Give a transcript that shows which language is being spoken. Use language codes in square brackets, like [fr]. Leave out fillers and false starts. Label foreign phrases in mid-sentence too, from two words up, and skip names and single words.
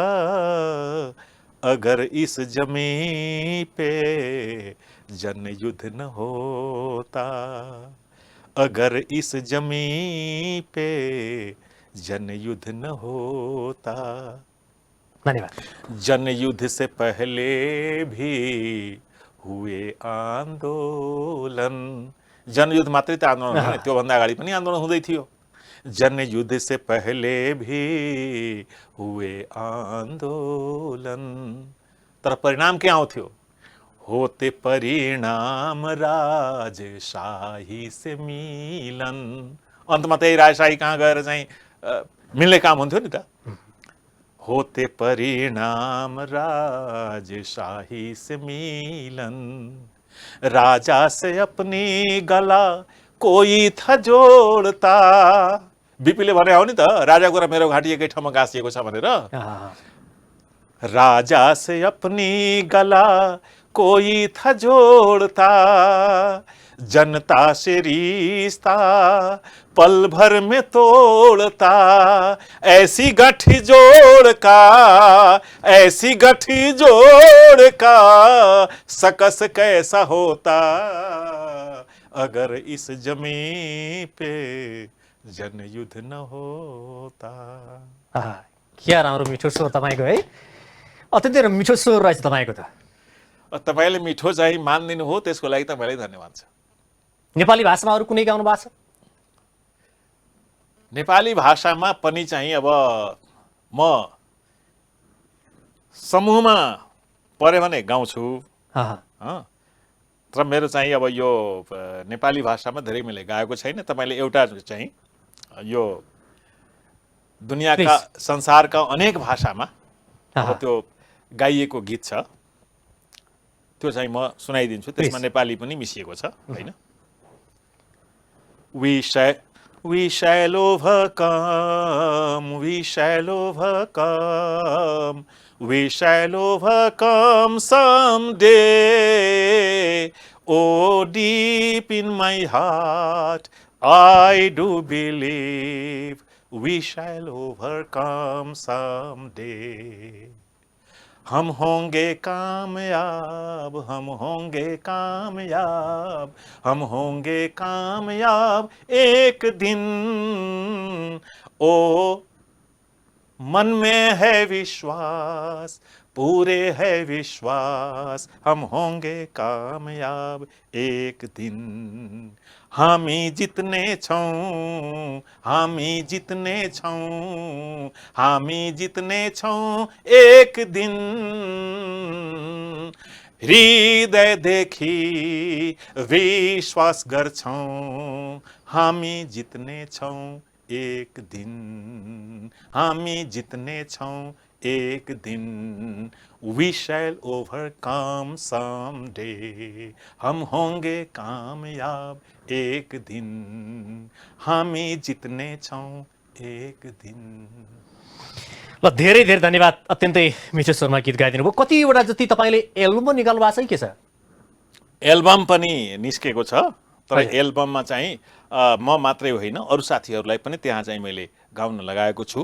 [hi] अगर इस जमीन पे जन युद्ध न होता। अगर इस जमीन पे जन युद्ध न होता। धन्यवाद। जन युद्ध से पहले भी हुए आंदोलन। [ne] जनयुद्ध मात्रै त आन्दोलन होइन, त्योभन्दा अगाडि पनि आन्दोलन हुँदै थियो। [hi] जनयुद्ध से पहले भी हुए आंदोलन। [ne] तर परिणाम के आउँथ्यो? [hi] होते परिणाम राजशाही से मिलन। [ne] अन्तमा त्यही राजशाही कहाँ गएर चाहिँ मिल्ने काम हुन्थ्यो नि त। [hi] होते परिणाम राजशाही से मिलन। राजा से अपनी गला कोई था जोड़ता। [ne] बिपीले भने हो नि त, राजाको र मेरो घाँटी एकै ठाउँमा गाँसिएको छ भनेर। [hi] राजा से अपनी गला कोई था जोड़ता। जनता से रिश्ता पल भर में तोड़ता। ऐसी गठी जोड़ का, ऐसी गठी जोड़ का, सकस कैसा होता। अगर इस जमीन पे जन युद्ध न होता। [ne] क्या राम्रो मिठो स्वर तपाईँको है, अत्यन्तै मिठो स्वर रहेछ तपाईँको त। तपाईँले मिठो चाहिँ मानिदिनु हो, त्यसको लागि तपाईँलाई धन्यवाद छ। नेपाली भाषामा अरू कुनै गाउनु भएको छ? नेपाली भाषामा पनि चाहिँ अब म समूहमा पऱ्यो भने गाउँछु, तर मेरो चाहिँ अब यो नेपाली भाषामा धेरै मैले गाएको छैन। तपाईँले एउटा चाहिँ यो दुनियाँका संसारका अनेक भाषामा अब त्यो गाइएको गीत छ, त्यो चाहिँ म सुनाइदिन्छु। त्यसमा नेपाली पनि मिसिएको छ, हैन? [en] We shall overcome, we shall overcome, we shall overcome someday. Oh, deep in my heart, I do believe we shall overcome someday. [hi] हम होंगे कामयाब, हम होंगे कामयाब, हम होंगे कामयाब एक दिन। ओ मन में है विश्वास, पूरे है विश्वास, हम होंगे कामयाब एक दिन। [ne] हामी जित्ने छौं, हामी जित्ने छौं, हामी जित्ने छौं एक दिन। हृदयदेखि विश्वास गर्छौं, हामी जित्ने छौं एक दिन, हामी जित्ने छौं एक दिन। [en] We shall overcome someday, [hi] हम होंगे कामयाब एक दिन, [ne] हामी जित्ने छौं एक दिन। ल धेरै धेरै धन्यवाद। अत्यन्तै मिठो स्वरमा गीत गाइदिनु भयो। कतिवटा जति तपाईँले एल्बम पनि निकाल्नु भएको छ के छ? एल्बम पनि निस्केको छ, तर एल्बममा चाहिँ म मात्रै होइन, अरू साथीहरूलाई पनि त्यहाँ चाहिँ मैले गाउन लगाएको छु।